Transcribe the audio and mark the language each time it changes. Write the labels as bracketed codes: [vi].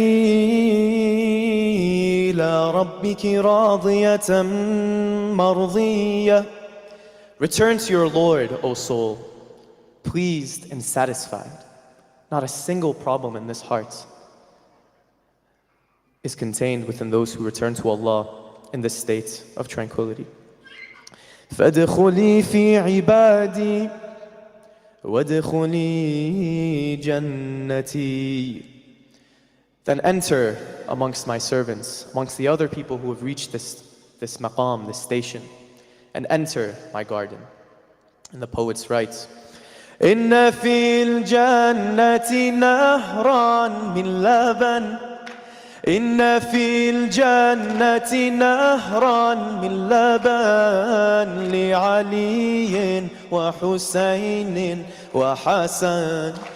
[ar] ارجعي إلى ربك راضية مرضية. [en] Return to your Lord, O soul, pleased and satisfied. Not a single problem in this heart is contained within those who return to Allah in this state of tranquility. [ar] فادخلي في عبادي وادخلي جنتي. [en] Then enter amongst my servants, amongst the other people who have reached this maqam, this station, and enter my garden. And the poets write, [ar] إن في الجنة نهرا من لبن. إن في الجنة نهرا من لبن لعلي وحسين وحسن.